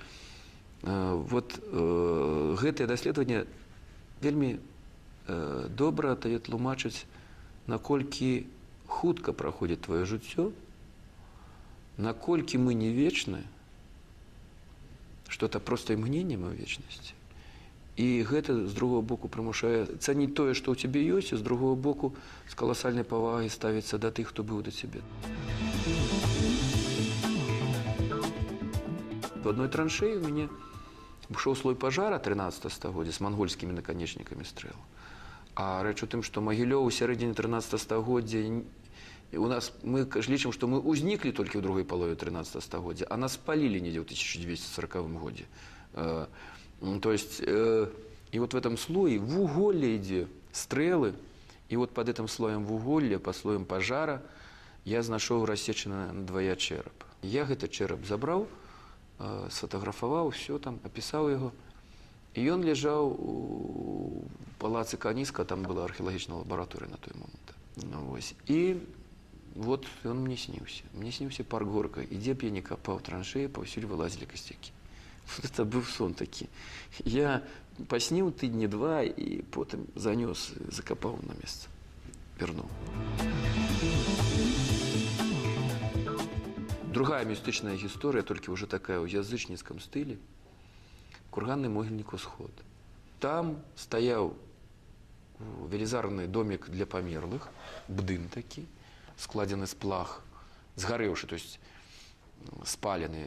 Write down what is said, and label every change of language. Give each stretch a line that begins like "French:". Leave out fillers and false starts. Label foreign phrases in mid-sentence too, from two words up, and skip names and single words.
Belarusian: Вот гэтае даследаванне вельмі добра дае тлумачыць, наколькі хутка праходзіць твоё жыццё, наколькі мы не вечны, што это проста імгненне мы ў вечнасці. І гэта, з другого боку, прымушае цаніць тое, што ў цябе ёсць, і з другого боку, з каласальнай павагай ставіцца да тых, хто быў да цябе.
Russian: В одной
Belarusian: траншеі у мяне бушоў слой пажара 13 стагоддзя з мангольскімі наканечнікамі стрэл. А рэч у тым, што Магілёў у сярэдзіне 13 стагоддзя, у нас, мы лічым, што мы узніклі толькі ў другой палове 13 стагоддзя, а нас спалілі недзе ў 1240 годзе.
Russian: То есть, и вот в этом слое вуголье идет, стрелы, и вот под этим слоем вуголья, под слоем пожара,
Belarusian: я знайшоў рассечаны надвая
Russian: череп. Я этот череп
Belarusian: забраў, сфотаграфаваў,
Russian: все там,
Belarusian: опісаў яго, і ён ляжаў у палацы Каніска, там была археалагічная лабараторыя на той момант. І вот ён мне сніўся. Мне сніўся парк Горка, і дзе б я не капаў траншеі, паўсюль вылазілі касцякі.
Russian: Вот это был сон такі.
Belarusian: Я пасніў тыдні 2 і потым занёс, закапаў на месца, вернуў. Другая містычная гісторыя, толькі ўжо такая ў язычніцкам стылі. Курганны могільнік «Усход». Там стаяў велізарны домік для памерлых, бдын такі, складзены з плах, згарэўшы,
Russian: то есть
Belarusian: спалены.